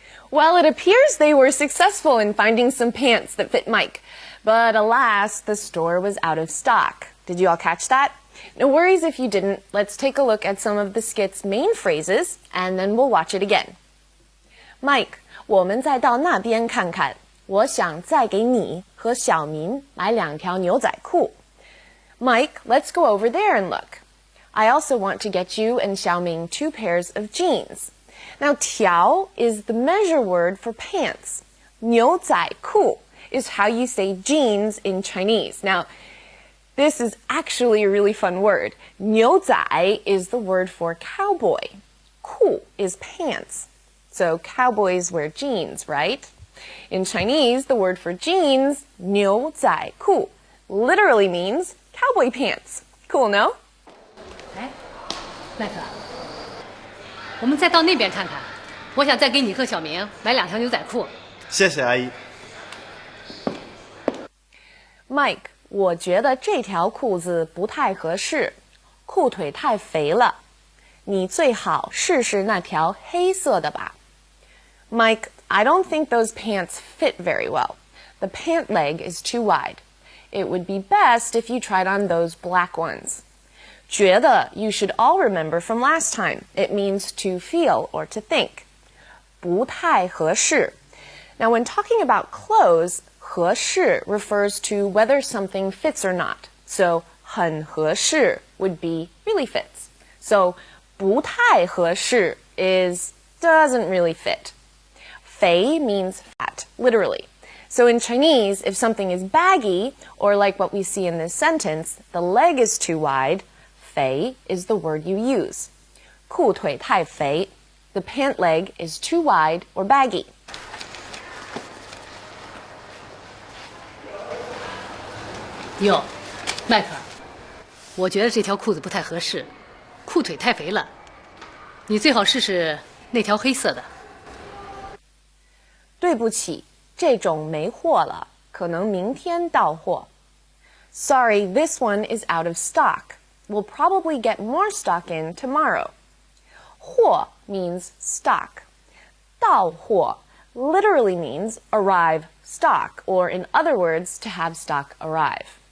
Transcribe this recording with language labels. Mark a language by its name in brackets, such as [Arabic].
[English] Well, it appears they were successful in finding some pants that fit Mike. But alas, the store was out of stock. Did you all catch that? No worries if you didn't. Let's take a look at some of the skit's main phrases, and then we'll watch it again. [Chinese] Mike, 我们再到那边看看。我想再给你和小明买2条牛仔裤。 [English] Mike, let's go over there and look. I also want to get you and Xiaoming 2 pairs of jeans. Now, 条 is the measure word for pants. 牛仔裤 is how you say jeans in Chinese. Now, this is actually a really fun word. 牛仔 is the word for cowboy. 裤 is pants. So cowboys wear jeans, right? In Chinese, the word for jeans, 牛仔裤, literally means cowboy pants. Cool, no? [Chinese] 哎，麦克，我们再到那边看看。我想再给你和小明买2条牛仔裤。谢谢阿姨。 Mike, 我觉得这条裤子不太合适，裤腿太肥了。你最好试试那条黑色的吧。 [English] Mike, I don't think those pants fit very well. The pant leg is too wide. It would be best if you tried on those black ones. 觉得 you should all remember from last time. It means to feel or to think. [Chinese] 不太合适. [English] Now, when talking about clothes, 合适 refers to whether something fits or not. So, 很合适 would be really fits. So, 不太合适 is doesn't really fit. 肥 means fat, literally. So in Chinese, if something is baggy, or like what we see in this sentence, the leg is too wide, 肥 is the word you use. 裤腿太肥, the pant leg is too wide or baggy. [Chinese] 哟，迈克尔，我觉得这条裤子不太合适，裤腿太肥了。你最好试试那条黑色的。对不起，这种没货了，可能明天到货。 [English] Sorry, this one is out of stock. We'll probably get more stock in tomorrow. 货 means stock. 到货 literally means arrive stock, or in other words, to have stock arrive.